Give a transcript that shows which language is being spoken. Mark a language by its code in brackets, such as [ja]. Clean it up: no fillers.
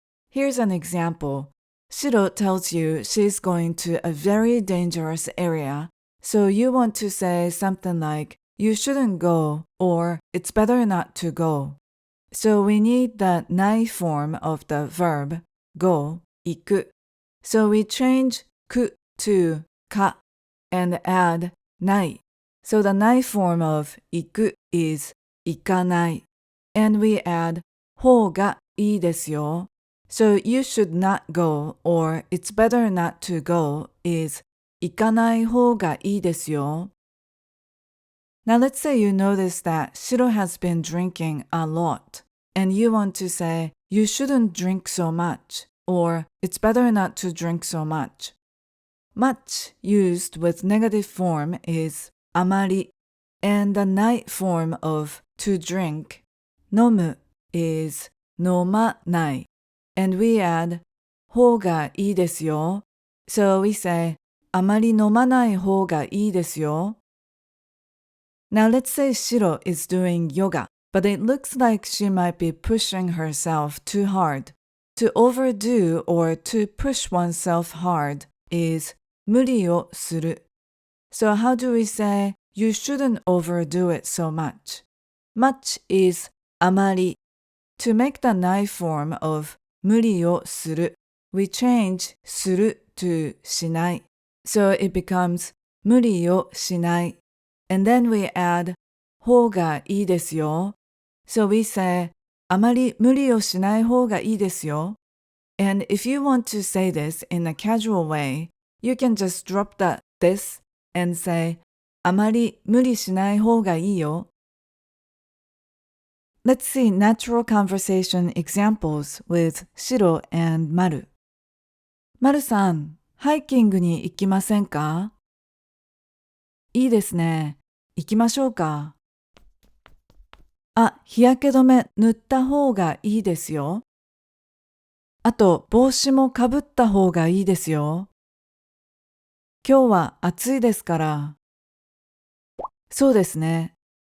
[en] Here's an example. Shiro tells you she's going to a very dangerous area, so you want to say something like, you shouldn't go, or it's better not to go. So we need the ない form of the verb, go, 行く. So we change く to か and add ない. So the ない form of 行く is 行かない. And we add [ja] 方がいいですよ. [en] So you should not go or it's better not to go is [ja] 行かない方がいいですよ. [en] Now let's say you notice that Shiro has been drinking a lot and you want to say you shouldn't drink so much or it's better not to drink so much. Much used with negative form is あまり and the ない form of to drink, 飲む is 飲まない. And we add [ja] 方がいいですよ. [en] So we say [ja] あまり飲まない方がいいですよ。 [en] Now let's say Shiro is doing yoga, but it looks like she might be pushing herself too hard. To overdo or to push oneself hard is 無理をする。 So how do we say you shouldn't overdo it so much? Much is あまり。To make the knife form of [ja] 無理をする, [en] we change する to しない. So it becomes [ja] 無理をしない. [en] And then we add [ja] 方がいいですよ. [en] So we say [ja] あまり無理をしない方がいいですよ. [en] And if you want to say this in a casual way, you can just drop the this and say [ja] あまり無理しない方がいいよ. [en] Let's see natural conversation examples with Shiro and Maru. [ja] マルさん、ハイキングに行きませんか？いいですね。行きましょうか。あ、日焼け止め塗った方がいいですよ。あと、帽子もかぶった方がいいですよ。今日は暑いですから。そうですね。